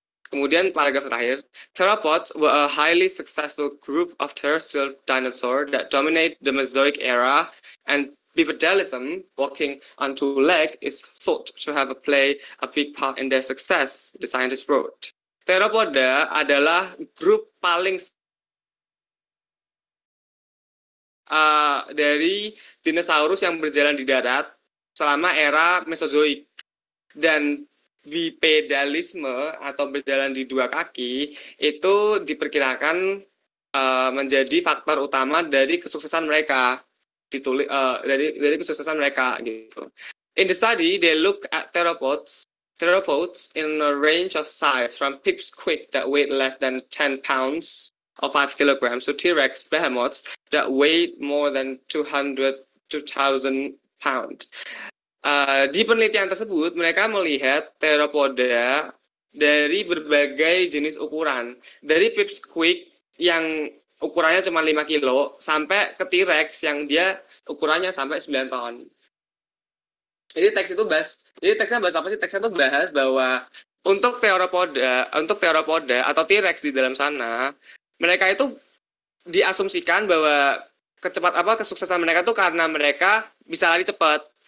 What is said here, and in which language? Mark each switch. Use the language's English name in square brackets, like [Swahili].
[Indonesian] Kemudian paragraf terakhir, [English] theropods were a highly successful group of terrestrial dinosaurs that dominate the Mesozoic era, and bipedalism, walking on two legs, is thought to have played a big part in their success, the scientist wrote. [Indonesian] Theropoda adalah grup paling dari dinosaurus yang berjalan di darat selama era Mesozoik. Dan bipedalisme atau berjalan di dua kaki itu diperkirakan menjadi faktor utama dari kesuksesan mereka. Dari kesuksesan mereka gitu. [English] In the study, they look at theropods in a range of size from pipsquid that weighed less than 10 pounds or 5 kilograms to T-Rex behemoths that weighed more than 2,000 pounds. [Indonesian] Di penelitian tersebut, mereka melihat theropoda dari berbagai jenis ukuran, dari pipsquid yang ukurannya cuma 5 kilo sampai ke T-Rex yang dia ukurannya sampai 9 ton. Jadi teksnya bahas apa sih? Teksnya tuh bahas bahwa untuk theropoda atau T-Rex di dalam sana, mereka itu diasumsikan bahwa kesuksesan mereka tuh karena mereka bisa lari cepat.